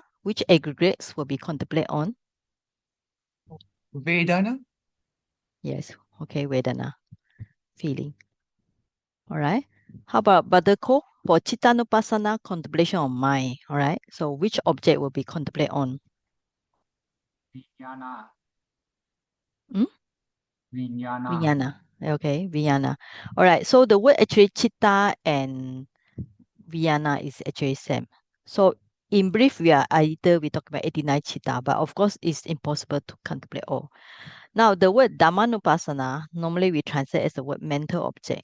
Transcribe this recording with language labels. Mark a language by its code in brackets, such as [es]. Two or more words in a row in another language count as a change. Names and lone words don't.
[en] Which aggregates will be contemplate on? Vedana. Yes. Okay, Vedana, feeling. All right. How about Badako for Chittanupassana, contemplation on mind? All right. So which object will be contemplate on? Vijnana. Hmm? Vijnana. Vijnana. Okay, Vijnana. All right. So the word actually chitta and Vijnana is actually same. So in brief, we talk about 89 chitta, but of course it's impossible to contemplate all. Now the word Dhammanupassana, normally we translate as the word mental object.